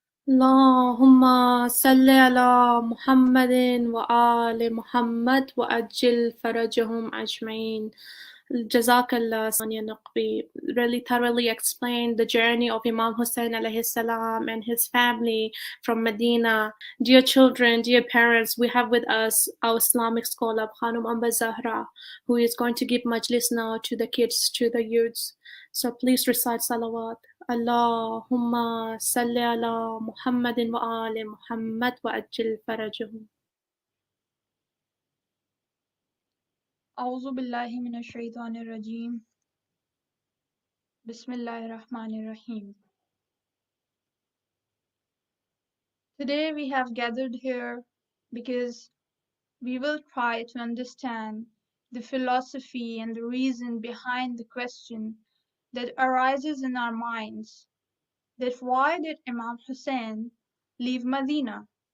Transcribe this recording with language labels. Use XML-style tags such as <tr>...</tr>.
<ar>اللهم صل على محمد وآل محمد وأجل فرجهم أجمعين.</ar> <en>Jazakallah, Sanya Naqbi really thoroughly explained the journey of Imam Hussain alayhi salam and his family from Medina. Dear children, dear parents, we have with us our Islamic scholar, Khanum Amba Zahra, who is going to give majlis now to the kids, to the youths. So please recite salawat.</en> <ar>Allahumma salli ala Muhammadin wa ali Muhammad wa ajil farajahum. أعوذ بالله من الشيطان الرجيم بسم الله الرحمن الرحيم.</ar> <en>Today we have gathered here because we will try to understand the philosophy and the reason behind the question that arises in our minds, that why did Imam Hussain leave Medina?</en>